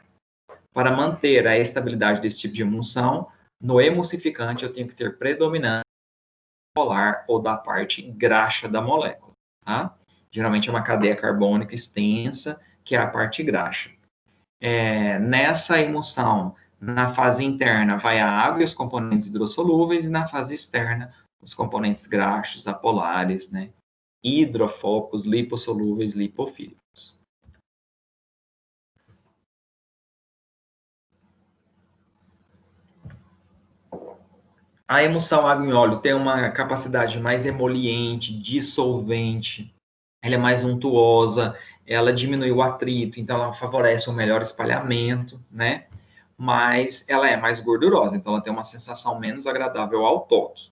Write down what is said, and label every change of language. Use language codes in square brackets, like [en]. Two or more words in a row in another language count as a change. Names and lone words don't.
[pt] Para manter a estabilidade desse tipo de emulsão, no emulsificante eu tenho que ter predominância polar ou da parte graxa da molécula, tá? Geralmente é uma cadeia carbônica extensa, que é a parte graxa. Nessa emulsão, na fase interna, vai a água e os componentes hidrossolúveis, e na fase externa, os componentes graxos, apolares, né? Hidrofóbicos, lipossolúveis, lipofílicos. A emulsão água em óleo tem uma capacidade mais emoliente, dissolvente, ela é mais untuosa, ela diminui o atrito, então ela favorece um melhor espalhamento, né? Mas ela é mais gordurosa, então ela tem uma sensação menos agradável ao toque.